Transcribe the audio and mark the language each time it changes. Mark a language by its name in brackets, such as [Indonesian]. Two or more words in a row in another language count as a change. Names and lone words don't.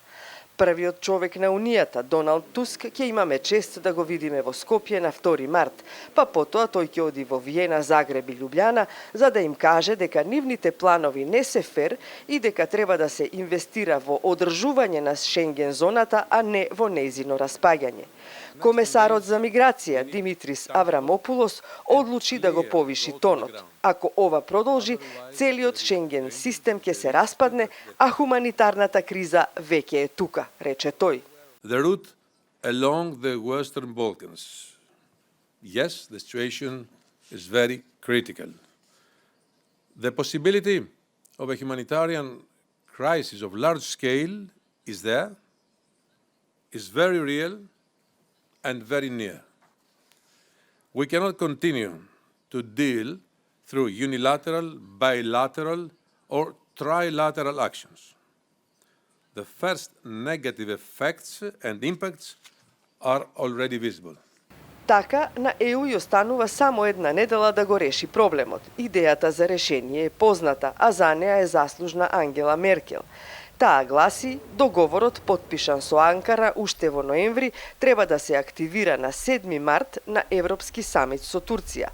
[Macedonian] Првиот човек на Унијата, Доналд Туск, ќе имаме чест да го видиме во Скопје на 2 март, па потоа тој ќе оди во Виена, Загреб и Лјубљана, за да им каже дека нивните планови не се фер и дека треба да се инвестира во одржување на Шенген зоната, а не во нејзино распаѓање. Комесарот за миграција Димитрис Аврамопулос одлучи да го повиши тонот. Ако ова продолжи, целиот Шенген систем ќе се распадне, а хуманитарната криза веќе е тука, рече тој. [English] The route along the Western Balkans. Yes, the situation is very critical. The possibility of a humanitarian crisis of large scale is there, is very real and very near. We cannot continue to deal through unilateral, bilateral or trilateral actions. The first negative effects and impacts are already visible. [Macedonian] Така, на ЕУ ја останува само една недела да го реши проблемот. Идејата за решение е позната, а за неа е заслужна Ангела Меркел. Таа гласи, договорот потпишан со Анкара уште во ноември треба да се активира на 7 март на Европски самит со Турција.